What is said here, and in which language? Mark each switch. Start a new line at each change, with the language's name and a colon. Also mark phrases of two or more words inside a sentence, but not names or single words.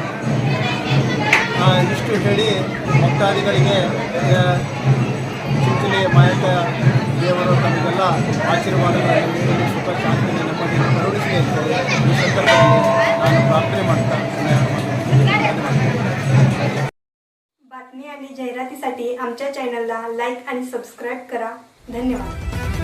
Kannada: ಇಷ್ಟು ಹೇಳಿ ಭಕ್ತಾದಿಗಳಿಗೆ ಚಿಂಚಲಿ ಮಾಯಕ ದೇವರು ತಮಗೆಲ್ಲ ಆಶೀರ್ವಾದಗಳನ್ನು ನೀಡಲು ಸುಖ ಶಾಂತಿ ನೆಮ್ಮದಿಯನ್ನು ಕರುಣಿಸಲಿ ಅಂತೇಳಿ ಈ ಸಂದರ್ಭದಲ್ಲಿ ನಾನು ಪ್ರಾರ್ಥನೆ ಮಾಡ್ತಾ
Marathi: बातमी आणि जाहिरातीसाठी आमच्या चॅनलला लाईक आणि सबस्क्राईब करा. धन्यवाद.